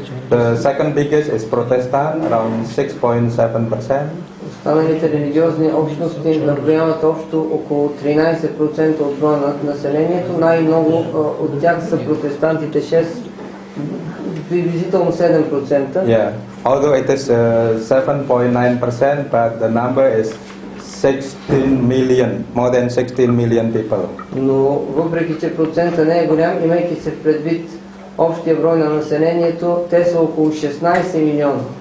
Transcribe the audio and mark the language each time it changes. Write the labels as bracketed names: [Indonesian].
[English] The second biggest is Protestant, around 6.7%. [Bulgarian] Останалите религиозни общности наброяват общо около 13% от броя на населението. Най-много от тях са протестантите, приблизително 7%. [English] Yeah, although it is 7.9%, but the number is 16 million, more than 16 million people. [Bulgarian] Но въпреки че процента не е голям, имайки се в предвид общия брой на населението, те са около 16 милиона.